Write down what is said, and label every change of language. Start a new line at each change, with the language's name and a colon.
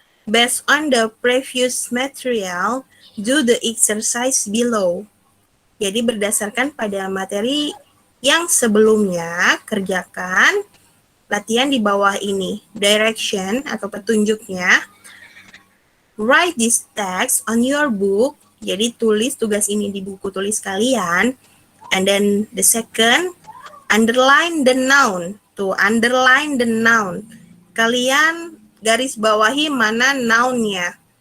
English: Based on the previous material, do the exercise below.
Indonesian: Jadi berdasarkan pada materi yang sebelumnya, kerjakan latihan di bawah ini. Direction atau petunjuknya.
English: Write this text on your book.
Indonesian: Jadi tulis tugas ini di buku tulis kalian.
English: And then the second, underline the noun. Tuh, underline the noun.
Indonesian: Kalian garis bawahi mana noun-nya.